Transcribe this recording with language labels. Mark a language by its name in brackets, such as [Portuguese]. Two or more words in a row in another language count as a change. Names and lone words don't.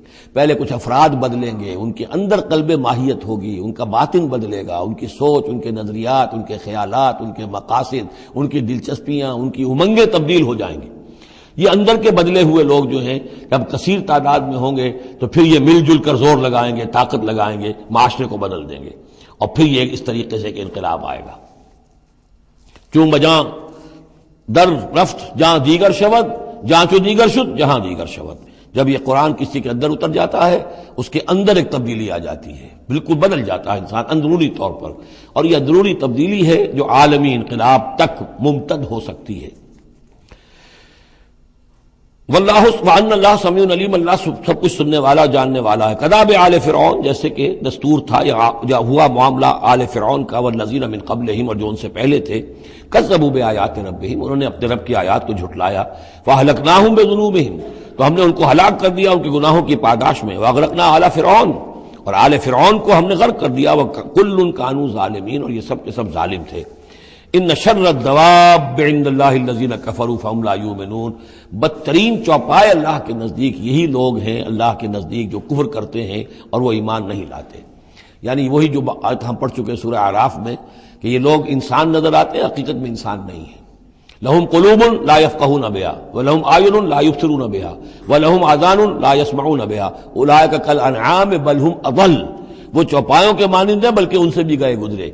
[Urdu] پہلے کچھ افراد بدلیں گے، ان کے اندر قلب ماہیت ہوگی، ان کا باطن بدلے گا، ان کی سوچ، ان کے نظریات، ان کے خیالات، ان کے مقاصد، ان کی دلچسپیاں، ان کی امنگیں تبدیل ہو جائیں گی. یہ اندر کے بدلے ہوئے لوگ جو ہیں جب کثیر تعداد میں ہوں گے تو پھر یہ مل جل کر زور لگائیں گے، طاقت لگائیں گے، معاشرے کو بدل دیں گے. اور پھر یہ اس طریقے سے کہ انقلاب آئے گا. [Persian] چون بجاں در رفت جہاں دیگر شود، جہاں چو دیگر شد جہاں دیگر شود. [Urdu] جب یہ قرآن کسی کے اندر اتر جاتا ہے اس کے اندر ایک تبدیلی آ جاتی ہے، بالکل بدل جاتا ہے انسان اندرونی طور پر. اور یہ اندرونی تبدیلی ہے جو عالمی انقلاب تک ممتد ہو سکتی ہے. [Arabic] واللہ وان اللہ سمیع علیم، [Urdu] اللہ سب کچھ سننے والا جاننے والا ہے. [Arabic] کذاب آل فرعون، [Urdu] جیسے کہ دستور تھا یا ہوا معاملہ آل فرعون کا، [Arabic] والذین من قبلہم، [Urdu] اور جو ان سے پہلے تھے. [Arabic] کذبوا بآیات ربہم، [Urdu] انہوں نے اپنے رب کی آیات کو جھٹلایا. [Arabic] فاہلکناہم بذنوبہم، [Urdu] تو ہم نے ان کو ہلاک کر دیا ان کے گناہوں کی پاداش میں. [Arabic] واغرقنا آل فرعون، [Urdu] اور آل فرعون کو ہم نے غرق کر دیا. [Arabic] وکل کانوا ظالمین، [Urdu] اور یہ سب کے سب ظالم تھے. [Arabic] ان شر الدواب عند اللہ الذین کفروا فهم لا یؤمنون، [Urdu] بدترین چوپائے اللہ کے نزدیک یہی لوگ ہیں، اللہ کے نزدیک جو کفر کرتے ہیں اور وہ ایمان نہیں لاتے. یعنی وہی جو آیت ہم پڑھ چکے سورہ اعراف میں کہ یہ لوگ انسان نظر آتے ہیں، حقیقت میں انسان نہیں ہیں. [Arabic] لہم قلوب لا یفقہون بہا ولہم اعین لا یبصرون بہا ولہم آذان لا یسمعون بہا اولئک کالانعام بل ہم اضل، [Urdu] وہ چوپایوں کے مانند ہیں بلکہ ان سے بھی گئے گزرے.